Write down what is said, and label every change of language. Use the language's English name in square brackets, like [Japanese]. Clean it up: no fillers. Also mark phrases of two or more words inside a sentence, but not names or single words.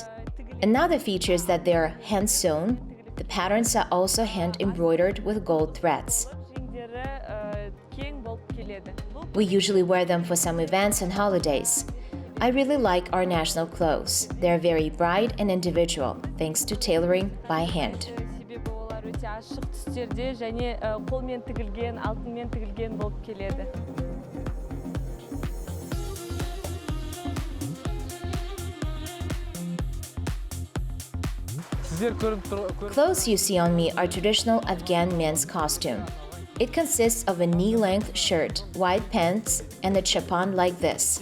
[English] Another feature is that they are hand-sewn. The patterns are also hand-embroidered with gold threads. We usually wear them for some events and holidays. I really like our national clothes. They're very bright and individual, thanks to tailoring by hand. [Kazakh] Себебі олар өте ашық түстерде және қолмен тігілген, алтынмен тігілген болып келеді. [English] Clothes you see on me are traditional Afghan men's costume. It consists of a knee-length shirt, white pants, and a chapan like this.